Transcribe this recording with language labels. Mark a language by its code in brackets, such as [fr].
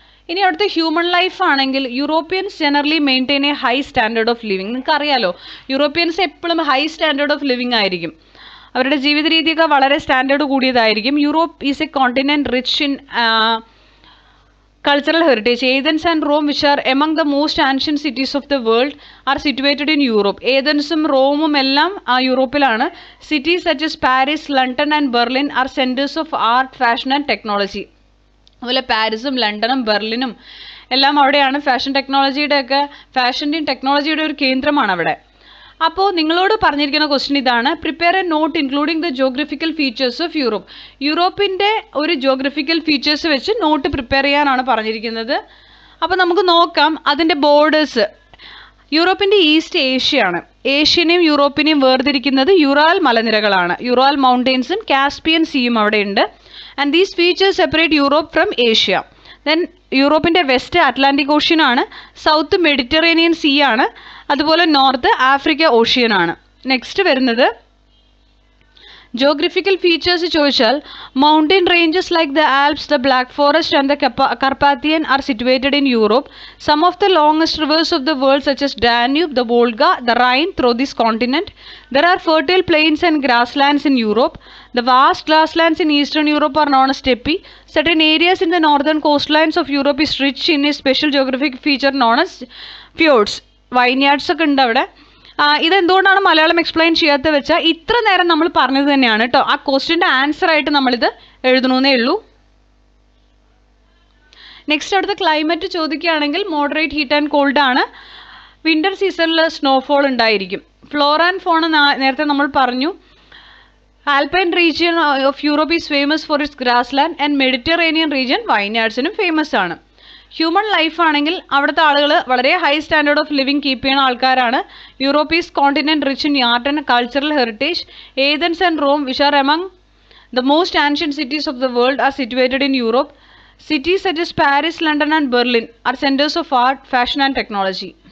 [ml] ഇനി അവിടുത്തെ human life ആണെങ്കിൽ [en] Europeans generally maintain a high standard of living. [ml] നിങ്ങൾക്ക് അറിയാലോ, യൂറോപ്യൻസ് എപ്പോഴും ഹൈ സ്റ്റാൻഡേർഡ് ഓഫ് ലിവിങ് ആയിരിക്കും. അവരുടെ ജീവിത രീതിയൊക്കെ വളരെ standard കൂടിയതായിരിക്കും. [en] Europe is a continent rich in cultural heritage. Athens and Rome, which are among the most ancient cities of the world, are situated in Europe. [ml] Athensum Romeum എല്ലാം യൂറോപ്പിലാണ്. [en] Cities such as Paris, London and Berlin are centers of art, fashion and technology. [ml] അതുപോലെ പാരീസും ലണ്ടനും ബെർലിനും എല്ലാം അവിടെയാണ്. Fashion ടെക്നോളജിയുടെ ഒക്കെ, ഫാഷൻ്റെയും ടെക്നോളജിയുടെ ഒരു കേന്ദ്രമാണ് അവിടെ. അപ്പോൾ നിങ്ങളോട് പറഞ്ഞിരിക്കുന്ന ക്വസ്റ്റ്യൻ ഇതാണ്, [en] Prepare a note including the geographical features of Europe. [ml] യൂറോപ്പിൻ്റെ ഒരു ജോഗ്രഫിക്കൽ ഫീച്ചേഴ്സ് വെച്ച് നോട്ട് പ്രിപ്പയർ ചെയ്യാനാണ് പറഞ്ഞിരിക്കുന്നത്. അപ്പോൾ നമുക്ക് നോക്കാം അതിൻ്റെ ബോർഡേഴ്സ്. യൂറോപ്പിൻ്റെ ഈസ്റ്റ് ഏഷ്യയാണ്. ഏഷ്യനെയും യൂറോപ്പിനെയും വേർതിരിക്കുന്നത് യുറാൽ മലനിരകളാണ്. യുറാൽ മൗണ്ടെയിൻസും കാസ്പിയൻ സീയും അവിടെയുണ്ട്. [en] And these features separate Europe from Asia. [ml] Then യൂറോപ്പിൻ്റെ west Atlantic ocean ആണ്, സൗത്ത് മെഡിറ്ററേനിയൻ സീ ആണ്, അതുപോലെ നോർത്ത് ആഫ്രിക്ക ഓഷ്യൻ ആണ്. നെക്സ്റ്റ് വരുന്നത് ജോഗ്രഫിക്കൽ ഫീച്ചേഴ്സ് ചോദിച്ചാൽ [en] Mountain ranges like the Alps, the Black Forest and the Carpathian are situated in Europe. Some of the longest rivers of the world such as Danube, the Volga, the Rhine through this continent. There are fertile plains and grasslands in Europe. The vast grasslands in Eastern Europe are known as steppe. Certain areas in the northern coastlines of Europe is rich in a special geographic feature known as fjords. [ml] വൈൻയാർഡ്സ് ഒക്കെ ഉണ്ട് അവിടെ. ഇതെന്തുകൊണ്ടാണ് Malayalam explain ചെയ്യാത്ത വെച്ചാൽ ഇത്ര നേരം നമ്മൾ പറഞ്ഞത് തന്നെയാണ് കേട്ടോ. ആ ക്വസ്റ്റ്യൻ്റെ ആൻസർ ആയിട്ട് നമ്മളിത് എഴുതണമെന്നേ ഉള്ളൂ. നെക്സ്റ്റ് അവിടുത്തെ ക്ലൈമറ്റ് ചോദിക്കുകയാണെങ്കിൽ മോഡറേറ്റ് ഹീറ്റ് ആൻഡ് കോൾഡ് ആണ്. വിൻ്റർ സീസണിൽ സ്നോഫോൾ ഉണ്ടായിരിക്കും. ഫ്ലോറ ആൻഡ് ഫോണ നേരത്തെ നമ്മൾ പറഞ്ഞു. [en] Alpine region of Europe is famous for its grassland and Mediterranean region [ml] വൈൻയാർഡ്സിനും famous ആണ്. ഹ്യൂമൻ ലൈഫ് ആണെങ്കിൽ അവിടുത്തെ ആളുകൾ വളരെ high standard of living keep ചെയ്യുന്ന ആൾക്കാരാണ്. [en] Europe is continent rich in art and cultural heritage. Athens and Rome, which are among the most ancient cities of the world, are situated in Europe. Cities such as Paris, London and Berlin are centers of art, fashion and technology.